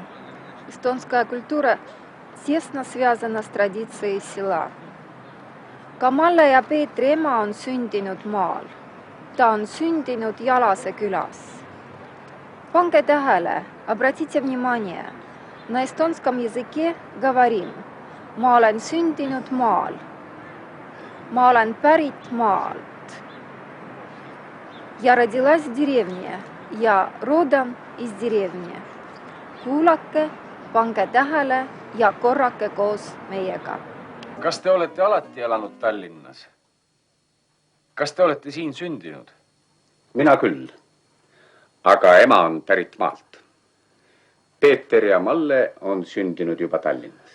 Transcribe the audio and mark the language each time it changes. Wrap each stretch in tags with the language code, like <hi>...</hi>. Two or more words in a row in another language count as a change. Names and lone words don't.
<ru>Estonskая культура тесно связана с традицией села.</ru> <et>Ka Malle ja Peetri ema on sündinud maal. Ta on sündinud Jalase külas. Pange tähele,</et> <ru>обратите внимание. На эстонском языке говорим:</ru> <et>ma olen sündinud maal. Ma olen pärit maalt.</et> <ru>Я родилась в деревне. Я родом из деревни.</ru> <et>Kuulake, pange tähele ja korrake koos meiega. Kas te olete alati elanud Tallinnas? Kas te olete siin sündinud? Mina küll, aga ema on pärit maalt. Peeter ja Malle on sündinud juba Tallinnas.</et>